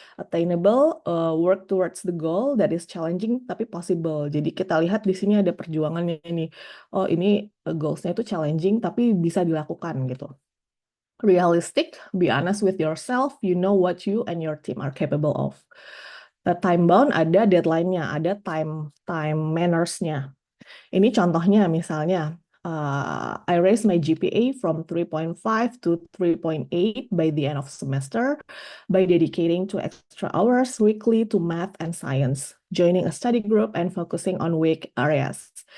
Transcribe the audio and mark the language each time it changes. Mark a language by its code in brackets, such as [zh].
[en] Attainable, work towards the goal that is challenging tapi possible. [id] Jadi, kita lihat di sini ada perjuangannya ini. Oh, ini goals-nya itu challenging tapi bisa dilakukan gitu. [en] Realistic, be honest with yourself, you know what you and your team are capable of. Time bound [id] ada deadline-nya, ada time manners-nya. Ini contohnya misalnya, [en] I raised my GPA from 3.5 to 3.8 by the end of semester by dedicating to extra hours weekly to math and science, joining a study group and focusing on weak areas.